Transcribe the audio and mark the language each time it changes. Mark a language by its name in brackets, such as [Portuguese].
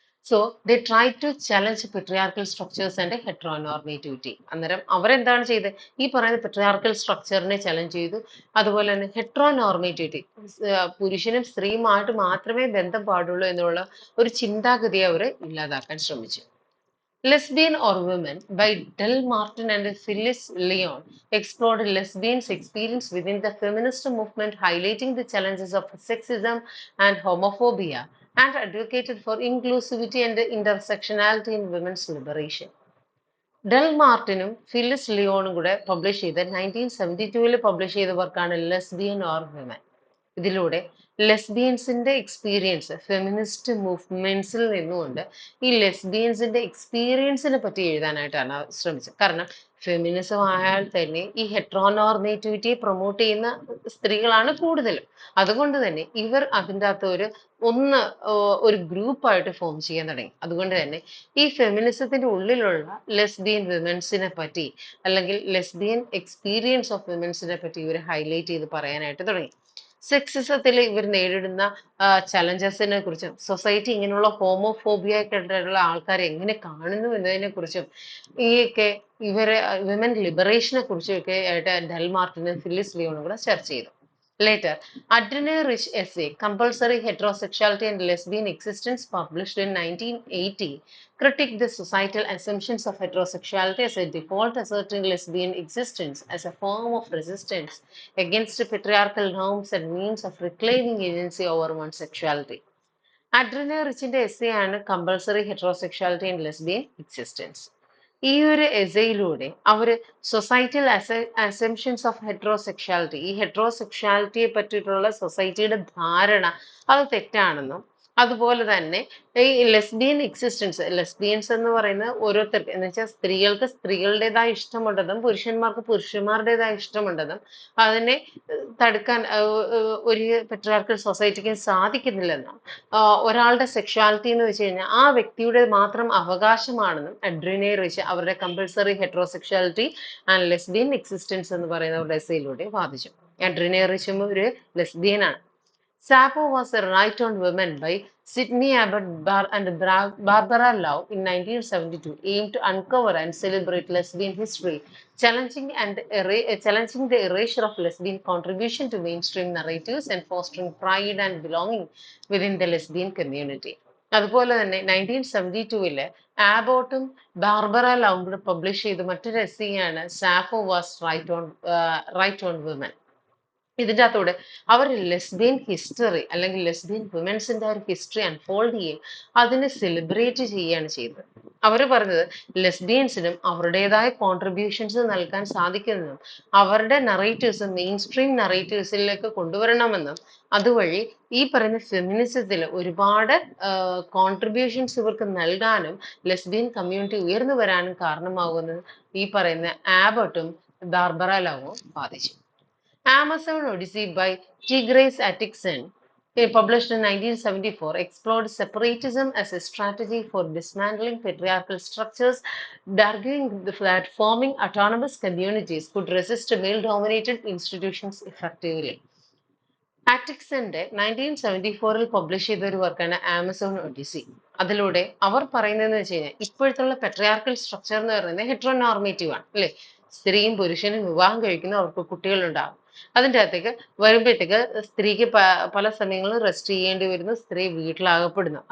[English] So they try to challenge patriarchal structures and heteronormativity. [Malayalam] അന്നേരം അവരെന്താണ് ചെയ്തത്, ഈ പറയുന്ന പെട്രിയാർക്കൽ സ്ട്രക്ചറിനെ ചലഞ്ച് ചെയ്തു. അതുപോലെ തന്നെ ഹെട്രോനോർമേറ്റിവിറ്റി, പുരുഷനും സ്ത്രീയുമായിട്ട് മാത്രമേ ബന്ധം പാടുള്ളൂ എന്നുള്ള ഒരു ചിന്താഗതിയെ അവർ ഇല്ലാതാക്കാൻ ശ്രമിച്ചു. [English] Lesbian or Women by Del Martin and Phyllis Leon explored lesbians' experience within the feminist movement, highlighting the challenges of sexism and homophobia, and advocated for inclusivity and intersectionality in women's liberation. [Malayalam] Del മാർട്ടിനും Phyllis ലിയോണും കൂടെ publish ചെയ്ത 1972 publish ചെയ്ത വർക്കാണ് lesbian or women. ഇതിലൂടെ ലെസ്ബിയൻസിന്റെ experience feminist മൂവ്മെന്റ്സിൽ നിന്നുകൊണ്ട് ഈ ലെസ്ബിയൻസിന്റെ എക്സ്പീരിയൻസിനെ പറ്റി എഴുതാനായിട്ടാണ് ശ്രമിച്ചത്. കാരണം ഫെമിനിസം ആയാൽ തന്നെ ഈ ഹെട്രോനോർമേറ്റിവിറ്റിയെ പ്രൊമോട്ട് ചെയ്യുന്ന സ്ത്രീകളാണ് കൂടുതലും. അതുകൊണ്ട് തന്നെ ഇവർ അതിൻ്റെ അകത്ത് ഒരു ഗ്രൂപ്പായിട്ട് ഫോം ചെയ്യാൻ തുടങ്ങി. അതുകൊണ്ട് തന്നെ ഈ ഫെമിനിസത്തിന്റെ ഉള്ളിലുള്ള ലെസ്ബിയൻ വിമൻസിനെ പറ്റി അല്ലെങ്കിൽ ലെസ്ബിയൻ എക്സ്പീരിയൻസ് ഓഫ് വിമൻസിനെ പറ്റി ഇവർ ഹൈലൈറ്റ് ചെയ്ത് പറയാനായിട്ട് തുടങ്ങി. സെക്സിസത്തിൽ ഇവർ നേരിടുന്ന ചലഞ്ചസിനെ കുറിച്ചും സൊസൈറ്റി ഇങ്ങനെയുള്ള ഹോമോഫോബിയായിട്ടുള്ള ആൾക്കാരെ എങ്ങനെ കാണുന്നു എന്നതിനെ കുറിച്ചും ഈയൊക്കെ ഇവരെ വിമൻ ലിബറേഷനെ കുറിച്ചും ഒക്കെ ആയിട്ട് ഡെൽ മാർട്ടിനും ഫിലിസ് ലിയോണും കൂടെ ചർച്ച ചെയ്തു. [English] Later, Adrien Rich essay, Compulsory Heterosexuality and Lesbian Existence, published in 1980, critiqued the societal assumptions of heterosexuality as a default, asserting lesbian existence as a form of resistance against patriarchal norms and means of reclaiming agency over one's sexuality. [Malayalam] അഡ്രിന റിച്ചിന്റെ essay ആണ് compulsory ഹെറ്ററോസെക്ഷാലിറ്റി and lesbian existence. ഈ ഒരു എസ്സേയിലൂടെ അവര് [English] societal assumptions of heterosexuality, [Malayalam] ഈ ഹെറ്ററോസെക്ഷാലിറ്റിയെ പറ്റിയിട്ടുള്ള സൊസൈറ്റിയുടെ ധാരണ അത് തെറ്റാണെന്നും, അതുപോലെ തന്നെ ഈ ലെസ്ബിയൻ എക്സിസ്റ്റൻസ്, ലെസ്ബിയൻസ് എന്ന് പറയുന്നത് ഓരോരുത്തർക്ക് എന്ന് വെച്ചാൽ സ്ത്രീകൾക്ക് സ്ത്രീകളുടേതായ ഇഷ്ടമുണ്ടെന്നും പുരുഷന്മാർക്ക് പുരുഷന്മാരുടേതായ ഇഷ്ടമുണ്ടെന്നും അതിനെ തടുക്കാൻ ഒരു പെട്രിയാർക്കൽ സൊസൈറ്റിക്ക് സാധിക്കുന്നില്ലെന്നും, ഒരാളുടെ സെക്ഷുവാലിറ്റി എന്ന് വെച്ച് കഴിഞ്ഞാൽ ആ വ്യക്തിയുടെ മാത്രം അവകാശമാണെന്നും അഡ്രീനെ റിച്ച് അവരുടെ കമ്പൾസറി ഹെറ്ററോസെക്ഷുവാലിറ്റി ആൻഡ് ലെസ്ബിയൻ എക്സിസ്റ്റൻസ് എന്ന് പറയുന്ന അവരുടെ എസ്സേയിലൂടെ വാദിച്ചു. അഡ്രീനെ റിച്ചും ഒരു ലെസ്ബിയനാണ്. [English] Sappho was a Right on Women by Sydney Abbott and Barbara Lau in 1972, aimed to uncover and celebrate lesbian history, challenging the erasure of lesbian contribution to mainstream narratives and fostering pride and belonging within the lesbian community. [Malayalam] അതുപോലെ തന്നെ 1972 ആബോട്ടും Barbara ലൗവും കൂടെ publish ചെയ്ത മറ്റൊരു എസ്സേയാണ് SAPHO was right on women. ഇതിൻ്റെ അകത്തൂടെ അവർ lesbian history അല്ലെങ്കിൽ lesbian വിമൻസിന്റെ ഒരു history unfold ചെയ്യും, അതിനെ സെലിബ്രേറ്റ് ചെയ്യുകയാണ് ചെയ്തത്. അവർ പറഞ്ഞത് ലെസ്ബിയൻസിനും അവരുടേതായ കോൺട്രിബ്യൂഷൻസ് നൽകാൻ സാധിക്കുമെന്നും അവരുടെ നറേറ്റീവ്സ് മെയിൻ സ്ട്രീം നറേറ്റീവ്സിലേക്ക് കൊണ്ടുവരണമെന്നും അതുവഴി ഈ പറയുന്ന ഫെമിനിസത്തിൽ ഒരുപാട് കോൺട്രിബ്യൂഷൻസ് ഇവർക്ക് നൽകാനും ലെസ്ബിയൻ കമ്മ്യൂണിറ്റി ഉയർന്നു വരാനും കാരണമാകുന്നത് ഈ പറയുന്ന ആബട്ടും ബാർബറ ലോവും ബാധിച്ചു. [English] Amazon Odyssey by Tigris Atkinson, published in 1974, explored separatism as a strategy for dismantling patriarchal structures, arguing that forming autonomous communities could resist male-dominated institutions effectively. [Malayalam] ആറ്റിക്സന്റെ 1974 publish ചെയ്ത ഒരു വർക്കാണ് ആമസോൺ ഒഡീസി. അതിലൂടെ അവർ പറയുന്നതെന്ന് വെച്ച് കഴിഞ്ഞാൽ ഇപ്പോഴത്തുള്ള പെട്രിയാർക്കൽ സ്ട്രക്ചർ എന്ന് പറയുന്നത് ഹെട്രോനോർമേറ്റീവ് ആണ് അല്ലെ. സ്ത്രീയും പുരുഷനും വിവാഹം കഴിക്കുന്നു, അവർക്ക് കുട്ടികളുണ്ടാകും. അതിൻ്റെ അകത്തേക്ക് വരുമ്പോഴത്തേക്ക് സ്ത്രീക്ക് പല സമയങ്ങളും റെസ്റ്റ് ചെയ്യേണ്ടി വരുന്നു, സ്ത്രീ വീട്ടിലാകപ്പെടുന്നു.